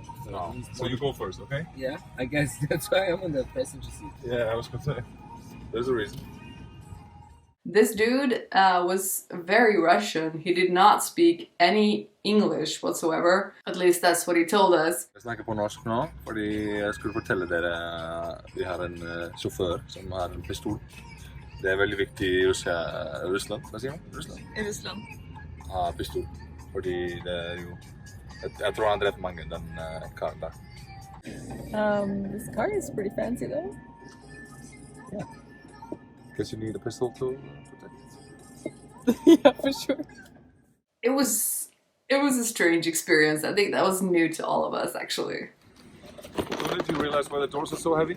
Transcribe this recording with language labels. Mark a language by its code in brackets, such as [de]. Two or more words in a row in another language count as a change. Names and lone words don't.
[en] So, No. So you go first, okay? Yeah, I guess that's why I'm on the passenger seat. Yeah, I was gonna say. There's a reason. This dude was very Russian. He did not speak any English whatsoever. At least that's what he told us. [no] Jeg snakker på norsk nå, fordi jeg skulle fortelle dere vi har en sjåfør som har en pistol. Det er veldig viktig i Russland, hva sier man? Russland? I Russland. Ha pistol, fordi det er jo... Jeg tror han drept mange, den karen der. [en] This car is pretty fancy though. Yeah. Guess you need a pistol to protect. Yeah, for sure. It was a strange experience. I think that was new to all of us, actually. So did you realize why the doors are so heavy?